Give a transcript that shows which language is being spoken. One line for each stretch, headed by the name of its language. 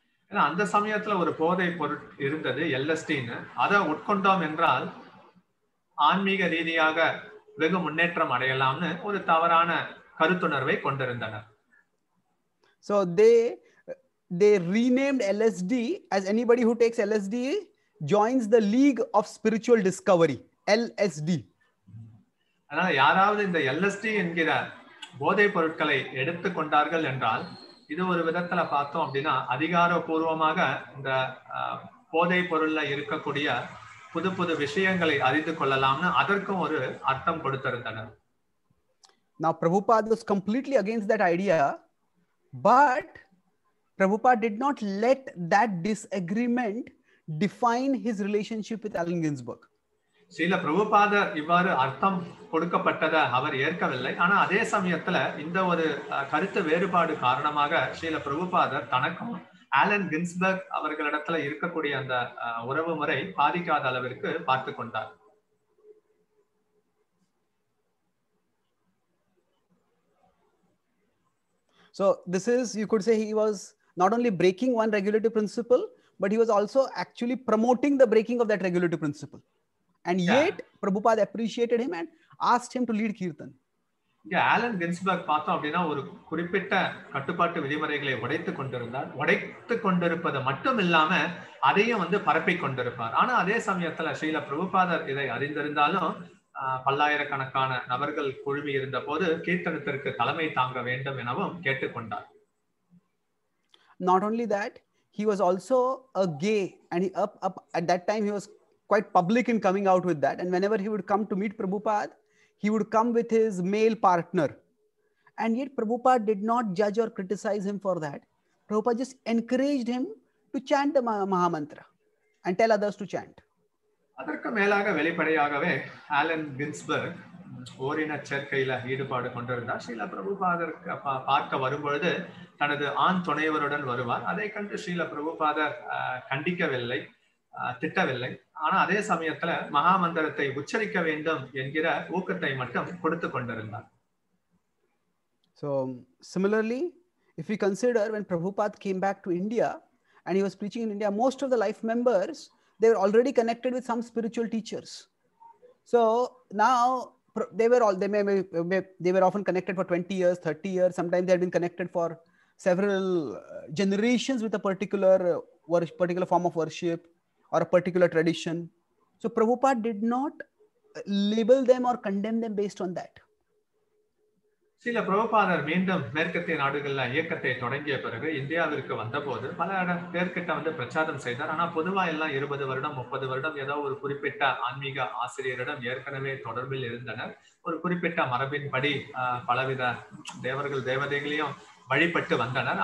Tamil: ஏன்னா அந்த சமயத்துல ஒரு போதை பொருள் இருந்தது LSDன்னு. அதை உட்கொண்டோம் என்றால் ஆன்மீக ரீதியாக வெகு முன்னேற்றம் அடையலாம்னு ஒரு தவறான கருத்துணர்வை கொண்டிருந்தனர்.
English: So they renamed LSD as anybody who takes LSD joins the League of Spiritual Discovery, LSD.
Tamil: அதனால யாராவது இந்த LSD என்கிற போதை பொருட்களை எடுத்து கொண்டார்கள் என்றால் இது ஒரு விதத்துல பார்த்தோம் அப்படின்னா அதிகாரப்பூர்வமாக இந்த போதை பொருள்ல இருக்கக்கூடிய புது புது விஷயங்களை அறிந்து கொள்ளலாம்னு அதற்கும் ஒரு அர்த்தம் கொடுத்திருந்தனர்.
English: Now Prabhupada was completely against that idea, but Prabhupada did not let that disagreement define his relationship with Allen Ginsberg.
Tamil: Srila பிரபுபாதர் இவ்வாறு அர்த்தம் கொடுக்கப்பட்டதை அவர் ஏற்கவில்லை. ஆனா அதே சமயத்துல இந்த ஒரு கருத்து வேறுபாடு காரணமாக ஸ்ரீல பிரபுபாதர் தனக்கும் ஆலன் கின்ஸ்பர்க் அவர்களிடத்துல இருக்கக்கூடிய அந்த உறவு முறை பாதிக்காத அளவிற்கு பார்த்து கொண்டார்.
English: So this is, you could say, he was not only breaking one regulative principle, but he was also actually promoting the breaking of that regulative principle. And yet Prabhupada appreciated him and asked him to lead Kirtan.
Tamil: இங்க Alan Ginsberg பார்த்தோம் அப்படின்னா ஒரு குறிப்பிட்ட கட்டுப்பாட்டு விதிமுறைகளை உடைத்து கொண்டிருந்தார். உடைத்து கொண்டிருப்பது மட்டும் இல்லாம அதையும் பரப்பி கொண்டிருப்பார். ஆனா அதே சமயத்துல ஸ்ரீல பிரபுபாதர் இதை அறிந்திருந்தாலும் பல்லாயிரக்கணக்கான நபர்கள் குழுமி இருந்த போது கீர்த்தனத்திற்கு தலைமை தாங்க வேண்டும் எனவும் கேட்டுக்கொண்டார்.
English: Not only that, he was also a gay, and he at that time he was quite public in coming out with that, and whenever he would come to meet Prabhupada, he would come with his male partner, and yet Prabhupada did not judge or criticize him for that. Prabhupada just encouraged him to chant the Mahamantra and tell others to chant.
Tamil: அதற்கு மேலாக வெளிப்படையாகவே Alan Ginsberg ஓரின சேர்க்கையில ஈடுபாடு கொண்டிருந்தார். ஸ்ரீல பிரபுபாதருக்கு பார்க்க வரும்பொழுது தனது ஆண் துணைவருடன் வருவார். அதை கண்டு ஸ்ரீல பிரபுபாதர் கண்டிக்கவில்லை, திட்டவில்லை. ஆனா அதே சமயத்துல மகாமந்திரத்தை உச்சரிக்க வேண்டும் என்கிற ஊக்கத்தை மட்டும் கொடுத்து கொண்டிருந்தார்.
English: So similarly, if we consider when Prabhupada came back to India and he was preaching in India, most of the life members, they were already connected with some spiritual teachers. So now they were often connected for 20 years, 30 years. Sometimes they had been connected for several generations with a particular form of worship or a particular tradition. So Prabhupada did not label them or condemn them based on that.
Tamil: Srila பிரபுபாதர் மீண்டும் மேற்கத்திய நாடுகள்ல இயக்கத்தை தொடங்கிய பிறகு இந்தியாவிற்கு வந்தபோது பல பேர்கிட்ட பிரச்சாரம் செய்தார். ஆனா பொதுவா எல்லாம் 20 வருடம் 30 வருடம் ஏதோ ஒரு குறிப்பிட்ட ஆன்மீக ஆசிரியரிடம் ஏற்கனவே தொடர்பில் இருந்தனர். ஒரு குறிப்பிட்ட மரபின்படி பலவித தேவர்கள் தேவதைகளையும் வழிபட்டு வந்தனர்.